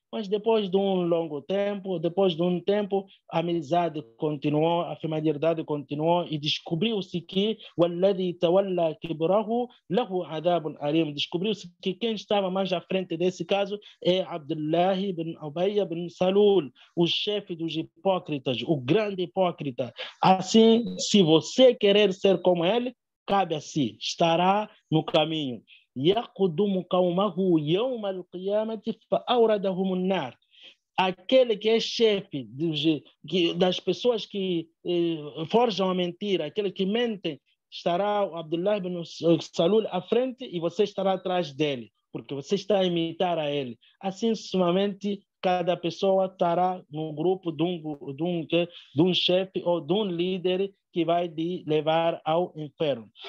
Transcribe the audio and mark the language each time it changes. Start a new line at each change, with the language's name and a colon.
Portuguese: Mas depois de um longo tempo, a amizade continuou, a familiaridade continuou e descobriu-se que
Arabic: وَالَّذِي تَوَلَّى كِبْرَهُ لَهُ عَذَابٌ أَلِيمٌ.
Portuguese: Descobriu-se que quem estava mais à frente desse caso é Abdullah ibn Ubay ibn Salul, o chefe dos hipócritas, o grande hipócrita. Assim, se você querer ser como ele, cabe a si, estará no caminho.
Arabic: يقدم قومه يوم القيامة فأوردهم النار.
Portuguese: Aquele que é chefe das pessoas que forjam a mentira, aquele que mente, estará o Abdullah ibn Salul à frente e você estará atrás dele, porque você está a imitar a ele. Assim, sucessivamente, cada pessoa estará no grupo de um chefe ou de um líder que vai levar ao inferno.